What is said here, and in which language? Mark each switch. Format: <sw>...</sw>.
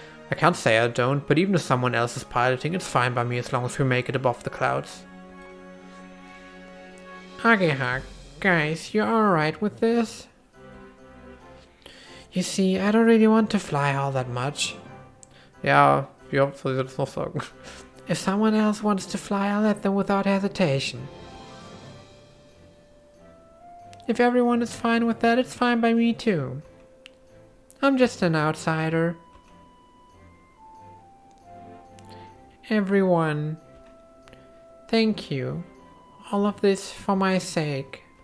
<en>I can't say I don't, but even if someone else is piloting, it's fine by me as long as we make it above the clouds. Agehag, guys, you alright with this? You see, I don't really want to fly all that much.</en> <de>Ja, wie oft soll ich das noch sagen?</de> <en>If someone else wants to fly, I'll let them without hesitation. If everyone is fine with that, it's fine by me too. I'm just an outsider. Everyone, thank you. All of this for my sake.</en>